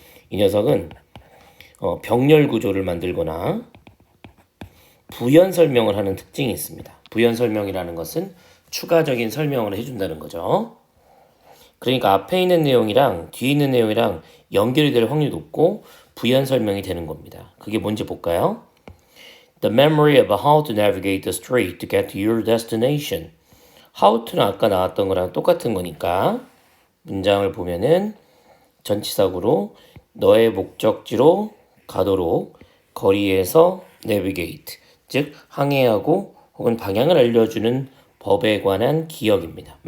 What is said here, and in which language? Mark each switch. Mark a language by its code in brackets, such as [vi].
[ko] 이 녀석은 병렬 구조를 만들거나 부연 설명을 하는 특징이 있습니다. 부연 설명이라는 것은 추가적인 설명을 해준다는 거죠. 그러니까 앞에 있는 내용이랑 뒤에 있는 내용이랑 연결이 될 확률이 높고 부연 설명이 되는 겁니다. 그게 뭔지 볼까요? [en] The memory of how to navigate the street to get to your destination. [ko] How to는 아까 나왔던 거랑 똑같은 거니까 문장을 보면은 전치사구로 너의 목적지로 가도록 거리에서 navigate, 즉 항해하고 혹은 방향을 알려주는 법에 관한 기억입니다.